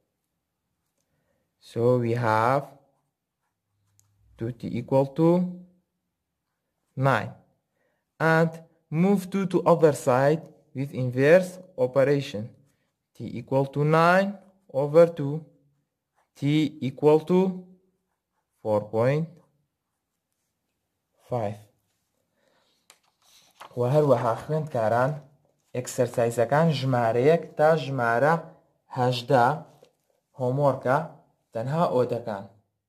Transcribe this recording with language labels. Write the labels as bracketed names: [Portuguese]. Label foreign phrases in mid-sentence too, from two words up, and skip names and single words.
[English] So we have 2t equal to 9. And move 2 to other side with inverse operation. T equal to 9 over 2. T equal to 4.5. [Central Kurdish] وهروەها خوێندکاران ئێکسەرسایزەکان ژمارەیەک تا ژمارە 18 هۆمۆرکە تەنها ئۆدەکان